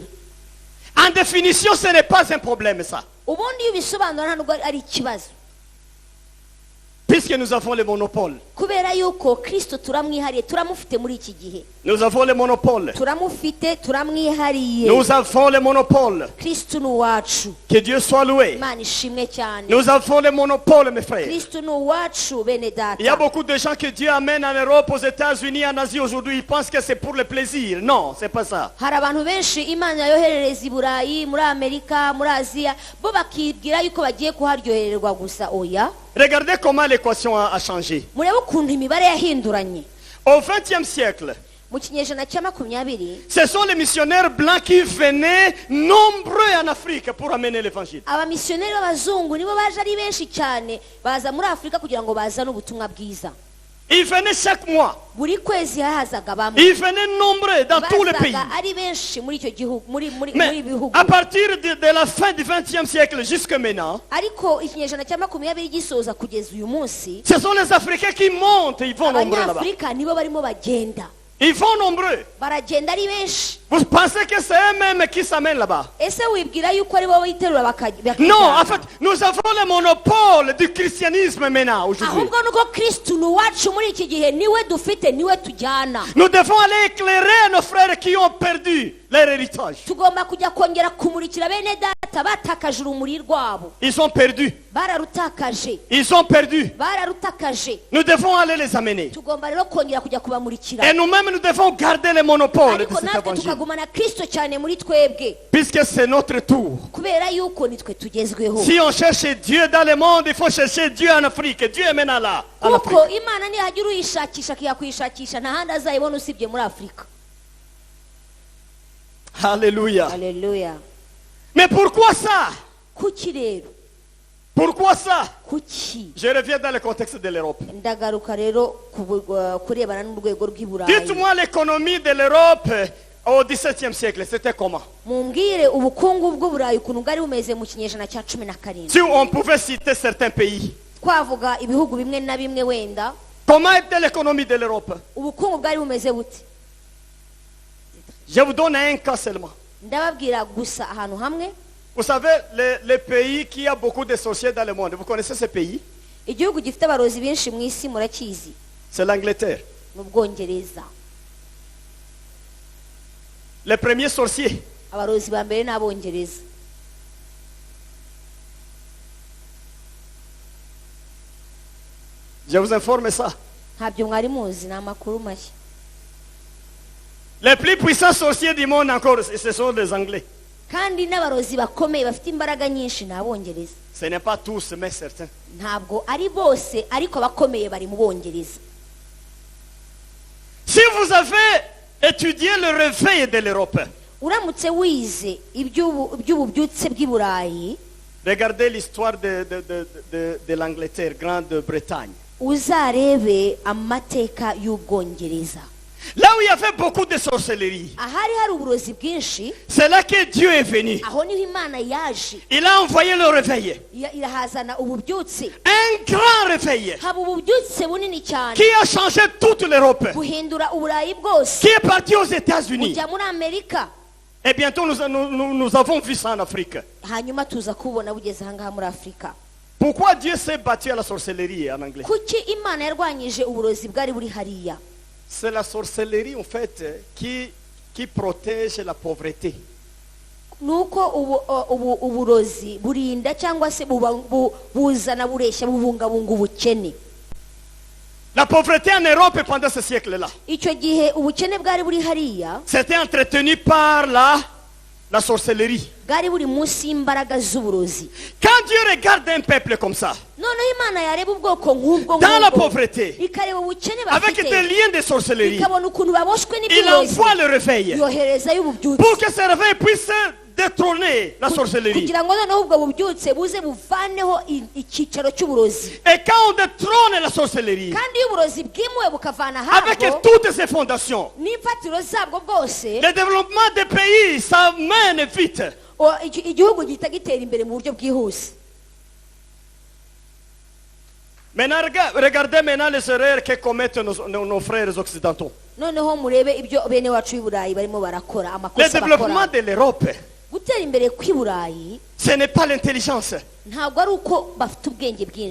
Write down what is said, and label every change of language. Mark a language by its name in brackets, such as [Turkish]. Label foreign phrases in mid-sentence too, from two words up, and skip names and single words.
[French] En définition, ce n'est pas un problème ça. [Kinyarwanda] Ubundi iyo bisobanura ntabwo ari ikibazo. [French] Puisque nous avons le monopole. [Kinyarwanda] Kubera yuko Kristo turamwihariye, turamufite muri iki gihe. [French] Nous avons le monopole. [Kinyarwanda] Turamufite, turamwihariye. [French] Nous avons le monopole. [Kinyarwanda] Kristo ni uwacu. [French] Que Dieu soit loué. [Kinyarwanda] Imana ishimwe cyane. [French] Nous avons le monopole, mes frères. [Kinyarwanda] Kristo ni uwacu bene data. [French] Il y a beaucoup de gens que Dieu amène en Europe, aux États-Unis, en Asie aujourd'hui. Ils pensent que c'est pour le plaisir. Non, c'est pas ça. [Kinyarwanda] Hari abantu benshi Imana yoherereza i Burayi, muri Amerika, muri Aziya, bo bakibwira yuko bagiye kuharyohererwa gusa. Oya. [French] Regardez comment l'équation a changé. [Kinyarwanda] Murebe ukuntu imibare yahinduranye. [French] Au XXe siècle, [Kinyarwanda] mu kinyejana cya 20 [French] ce sont les missionnaires blancs qui venaient nombreux en Afrique pour amener l'évangile. [Kinyarwanda] abamisiyoneri b'abazungu nibo baje ari benshi cyane baza muri Afurika kugira ngo bazane ubutumwa bwiza. [French] Ils venaient chaque mois. [Kinyarwanda] buri kwezi hazaga bamwe. [French] Ils venaient nombreux dans tous les pays. [Kinyarwanda] bazaga ari benshi muri icyo gihugu muri [French] Mais [Kinyarwanda] bihugu. [French] à partir de la fin du 20e siècle jusqu'à maintenant, [Kinyarwanda] ariko ikinyejana cya 20 gisoza kugeza uyu munsi [French] ce sont les Africains qui montent, ils vont nombreux là-bas. [Kinyarwanda] abanyafurika nibo barimo bagenda [French] Ils vont nombreux. [Kinyarwanda] baragenda ari benshi. [French] Vous pensez que c'est eux-mêmes qui s'amènent là-bas? [Kinyarwanda] ese wibwira yuko ari bo biterura bakajya? [French] Non, en fait, nous avons le monopole du christianisme maintenant, aujourd'hui. [Kinyarwanda] ahubwo nuko Kristo nuwacu muri iki gihe niwe dufite niwe tujyana. [French] Nous devons aller éclairer nos frères qui ont perdu leur héritage. [Kinyarwanda] tugomba kujya kongera kumurikira bene data batakaje urumuri rwabo. [French] Ils sont perdus. [Kinyarwanda] bararutakaje [French] Ils sont perdus. [Kinyarwanda] bararutakaje. [French] Nous devons aller les amener. [Kinyarwanda] tugomba rero kongera kujya kubamurikira. [French] Et nous-mêmes, nous devons garder le monopole de [Kinyarwanda] ariko [French] cet [Kinyarwanda] natwe [French] évangile. [Kinyarwanda] tukagumana Kristo cyane muri twebwe [French] Puisque c'est notre tour. [Kinyarwanda] kubera yuko nitwe tugezweho. [French] Si on cherche Dieu dans le monde, il faut chercher Dieu en Afrique. Dieu est maintenant là, en Afrique. [Kinyarwanda] kuko Imana nihagira uyishakisha akiyakuyishakisha nta handi azayibona usibye muri Afurika. [French] Alléluia. [Kinyarwanda] Haleluya. [French] Mais pourquoi ça? [Kinyarwanda] kuki rero [French] Pourquoi ça? [Kinyarwanda] kuki [French] Je reviens dans le contexte de l'Europe. [Kinyarwanda] ndagaruka rero kurebana n'urwego rw'iburayi. [French] Dites-moi l'économie de l'Europe au XVIIe siècle, c'était comment? [Kinyarwanda] mumbwire ubukungu bw'uburayi ukuntu bwari bumeze mu kinyejana cya 17. [French] Si on pouvait citer certains pays. [Kinyarwanda] twavuga ibihugu bimwe na bimwe wenda [French] Comment était l'économie de l'Europe? [Kinyarwanda] ubukungu bwari bumeze bute? [French] Je vous donne un cas seulement. [Kinyarwanda] ndababwira gusa ahantu hamwe. [French] Vous savez, les pays qui a beaucoup de sorciers dans le monde, vous connaissez ces pays? [Kinyarwanda] igihugu gifite abarozi benshi mu isi murakizi? [French] C'est l'Angleterre. [Kinyarwanda] mu Bwongereza. [French] Les premiers sorciers, [Kinyarwanda] abarozi ba mbere n'abongereza. [French] je vous informe ça. [Kinyarwanda] ntabyo mwari muzi, ni amakuru mashya. [French] Les plus puissants sorciers du monde encore, ce sont les Anglais. [Kinyarwanda] kandi n'abarozi bakomeye bafite imbaraga nyinshi ni abongereza. [French] Ce n'est pas tous, mais certains. [Kinyarwanda] ntabwo ari bose ariko abakomeye bari mu Bongereza. [French] Si vous avez étudié le réveil de l'Europe, [Kinyarwanda] uramutse wize iby'ububyutse bw'i Burayi, [French] regardez l'histoire de l'Angleterre, Grande-Bretagne. [Kinyarwanda] uzarebe amateka y'Ubwongereza. [French] Là où il y avait beaucoup de sorcellerie, [Kinyarwanda] ahari hari uburozi bwinshi, [French] c'est là que Dieu est venu. [Kinyarwanda] aho niho Imana yaje [French] Il a envoyé le réveil. [Kinyarwanda] irahazana ububyutse. [French] Un grand réveil [Kinyarwanda] haba ububyutse bunini cyane [French] qui a changé toute l'Europe, [Kinyarwanda] buhindura uburayi bwose, [French] qui est parti aux États-Unis. [Kinyarwanda] bujya muri Amerika, [French] Et bientôt, nous avons vu ça en Afrique. [Kinyarwanda] hanyuma tuza kubona bugeze ahangaha muri Afurika. [French] Pourquoi Dieu s'est battu à la sorcellerie en anglais? [Kinyarwanda] kuki Imana yarwanyije uburozi bwari buri hariya? [French] C'est la sorcellerie en fait qui protège la pauvreté. [Kinyarwanda] nuko uburozi burinda cyangwa se buzana bureshya bubungabunga ubukene. [French] La pauvreté en Europe pendant ce siècle-là, [Kinyarwanda] icyo gihe ubukene bwari buri hariya [French] c'était entretenu par la sorcellerie. [Kinyarwanda] bwari buri munsi y'imbaraga z'uburozi. [French] Quand Dieu regarde un peuple comme ça, [Kinyarwanda] noneho Imana yareba ubwoko nk'ubwo [French] dans la pauvreté, [Kinyarwanda] ikareba ubukene [French] avec des [Kinyarwanda] bafite, [French] liens de sorcellerie, [Kinyarwanda] ikabona ukuntu baboshwe [French] il [Kinyarwanda] n'iby'uburozi, [French] envoie le réveil [Kinyarwanda] yoherezayo ububyutse [French] pour que ce réveil puisse détrôner la sorcellerie. [Kinyarwanda] kugira ngo noneho ubwo bubyutse buze buvaneho icyicaro cy'uburozi. [French] Et quand on détrône la sorcellerie, [Kinyarwanda] kandi iyo uburozi bwimuwe bukavana [French] avec [Kinyarwanda] ahabwo [French] toutes ses fondations, [Kinyarwanda] n'imfatiro zabwo bwose, [French] le développement des pays s'amène vite. [Kinyarwanda] igihugu gihita gitera imbere mu buryo bwihuse. [French] Maintenant, regardez maintenant les erreurs que commettent nos frères occidentaux. [Kinyarwanda] noneho murebe ibyo bene wacu b'i Burayi barimo barakora, [French] Le [Kinyarwanda] amakosa [French] développement [Kinyarwanda] bakora. [French] de l'Europe, [Kinyarwanda] gutera imbere kw'i Burayi [French] ce n'est pas l'intelligence. [Kinyarwanda] ntabwo ari uko bafite ubwenge bwinshi,